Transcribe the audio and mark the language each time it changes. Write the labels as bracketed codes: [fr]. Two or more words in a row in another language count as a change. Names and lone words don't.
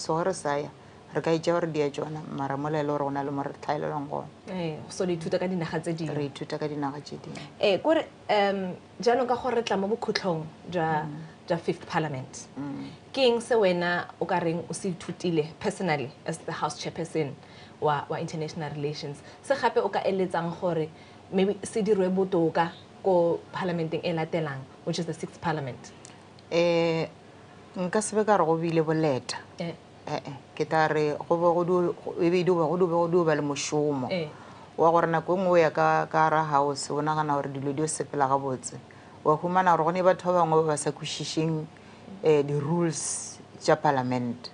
[nso] So ge re sa ya re ka itša gore di a tšona, mara mola e le gore go na le mo re tlhaelelong gona. [tn] So le ithuta ka dinaga tse dingwe. [nso] Re ithuta ka dinaga tše dingwe. [tn] Kore jaanong ka gore re tla mo bokhutlhong jwa 5th Parliament, ke eng se wena o ka reng o se ithutile [en] personally as the House Chairperson [tn] wa International Relations, se gape o ka eletsang gore maybe se dirwe botoka ko parlamenteng e latelang, [en] which is the 6th Parliament? [nso] Nka sebe ka re go bile boleta ke tla re go do ba le mošomo wa gore nako nngwe ya ka ra house o nagana gore dilo di o sepela ga botse, wa humana gore go ne batho ba bangwe ba sa kwešišeng di-rules tša parliament.